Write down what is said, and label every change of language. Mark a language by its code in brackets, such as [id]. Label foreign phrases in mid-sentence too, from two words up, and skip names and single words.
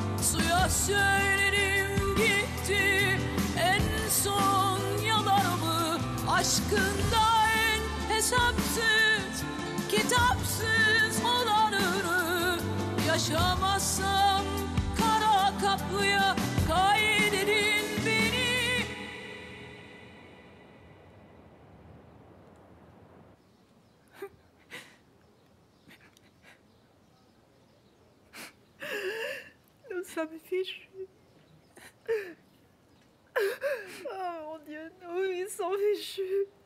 [tr] Suya söylerim gitti en son yalanımı. Aşkında en hesapsız kitapsız olanını. Yaşamazsam kara kaplıya kaydedin beni. [fr] Nous sommes fichus. Oh mon Dieu, nous, ils sont fichus.